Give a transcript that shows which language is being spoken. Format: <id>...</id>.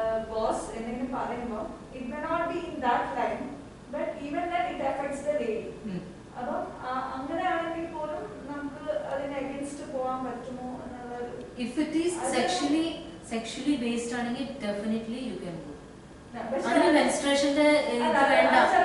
<en>boss</en> <ml>എന്തെങ്കിലും പറയുമ്പോൾ</ml> <en>it may not be in that line, but even then it affects the lady.</en> <ml>അപ്പോൾ അങ്ങനെയാണെങ്കിൽ പോലും നമുക്ക് അതിന് അഗൈൻസ്റ്റ് പോകാൻ പറ്റുമോ എന്നുള്ളത്.</ml> <en>If it is sexually based</en> <ml>ആണെങ്കിൽ</ml> <en>definitely you can go.</en> <ml>അതിന് menstruationന്റെ ഇത് വേണ്ട.</ml>